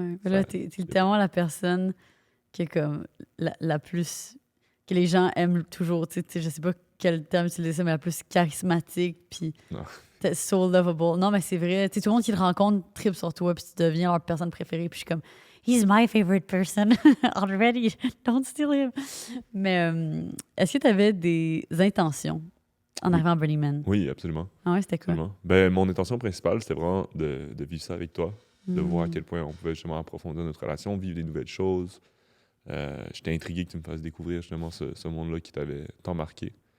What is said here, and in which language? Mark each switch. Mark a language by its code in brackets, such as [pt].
[fr] là, t'es tellement la personne qui est comme la plus... que les gens aiment toujours. Je sais pas quel terme utiliser ça, mais la plus charismatique, puis [en] so lovable. [fr] Non, mais c'est vrai. Tout le monde qui te rencontre tripe sur toi, puis tu deviens leur personne préférée. Puis je suis comme... [en] He's my favorite person already. Don't steal him. [fr] Mais est-ce que tu avais des intentions en arrivant à Burning Man? Oui, absolument. Ah ouais, c'était quoi? Absolument. Ben, mon intention principale, c'était vraiment de vivre ça avec toi, de voir à quel point on pouvait justement approfondir notre relation, vivre des nouvelles choses. J'étais intrigué que tu me fasses découvrir justement ce monde-là qui t'avait tant marqué.